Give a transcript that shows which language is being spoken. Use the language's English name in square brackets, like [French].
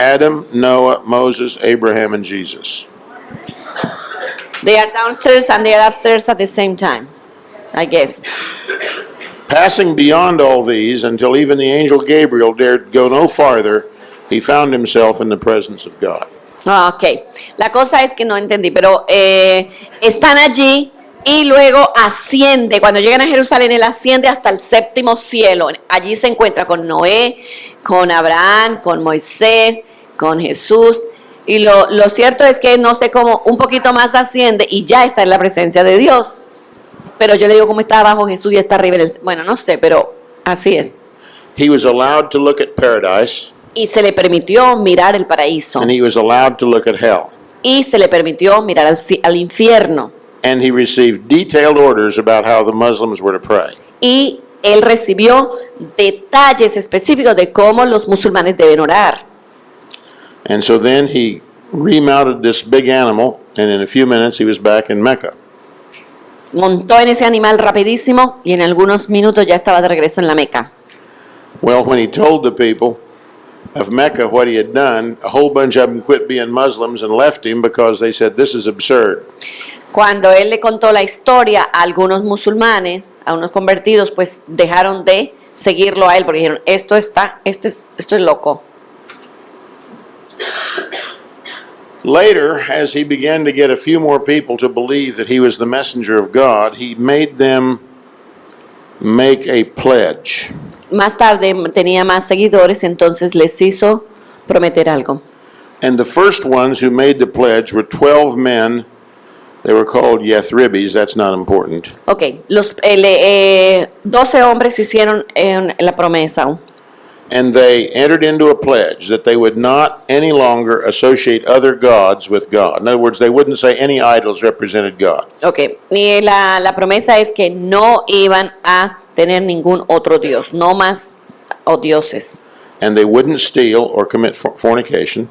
[English] Adam, Noah, Moses, Abraham, and Jesus. they are downstairs and they are upstairs at the same time, I guess. Passing beyond all these until even the angel Gabriel dared go no farther, he found himself in the presence of God. [Spanish] Ok, la cosa es que no entendí, pero están allí y luego asciende, cuando llegan a Jerusalén, él asciende hasta el séptimo cielo. Allí se encuentra con Noé, con Abraham, con Moisés, con Jesús. Y lo cierto es que no sé cómo, un poquito más asciende y ya está en la presencia de Dios. Pero yo le digo cómo está abajo Jesús y está arriba. Bueno, no sé, pero así es. [English] He was allowed to look at paradise, [Spanish] Y se le permitió mirar el paraíso. [English] and he was allowed to look at hell. [Spanish] Y se le permitió mirar al infierno. [English] And he received detailed orders about how the Muslims were to pray. [Spanish] Y él recibió detalles específicos de cómo los musulmanes deben orar. [English] And so then he remounted this big animal, and in a few minutes he was back in Mecca. [Spanish] Montó en ese animal rapidísimo y en algunos minutos ya estaba de regreso en la Meca. [English] Well, when he told the people of Mecca what he had done, a whole bunch of them quit being Muslims and left him because they said, this is absurd. [Spanish] Cuando él le contó la historia a algunos musulmanes, a unos convertidos, pues dejaron de seguirlo a él porque dijeron, esto es loco. [English] Later, as he began to get a few more people to believe that he was the messenger of God, he made them make a pledge. [Spanish] Más tarde tenía más seguidores, entonces les hizo prometer algo. [English] And the first ones who made the pledge were 12 men. They were called Yathribis. That's not important. [Spanish] Ok, 12 hombres hicieron la promesa. [English] And they entered into a pledge that they would not any longer associate other gods with God. In other words, they wouldn't say any idols represented God. [Spanish] Ok, y la promesa es que no iban a tener ningún otro dios, no más dioses. [English] And they wouldn't steal or commit fornication.